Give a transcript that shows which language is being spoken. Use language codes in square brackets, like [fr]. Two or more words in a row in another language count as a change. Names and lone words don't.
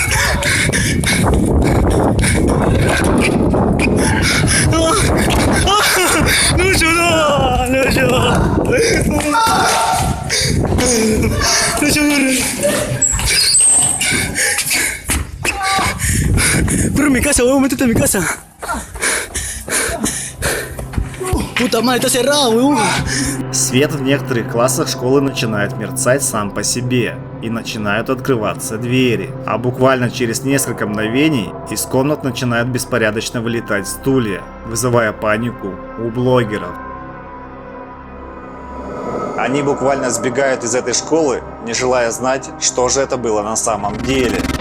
[es] Lucho, no, Lucho. Lucho, corre a mi casa, huevón, métete a mi casa. Puta madre, está cerrado, huevón. [ru] Свет в некоторых классах школы начинает мерцать сам по себе, и начинают открываться двери. А буквально через несколько мгновений из комнат начинают беспорядочно вылетать стулья, вызывая панику у блогеров. Они буквально сбегают из этой школы, не желая знать, что же это было на самом деле.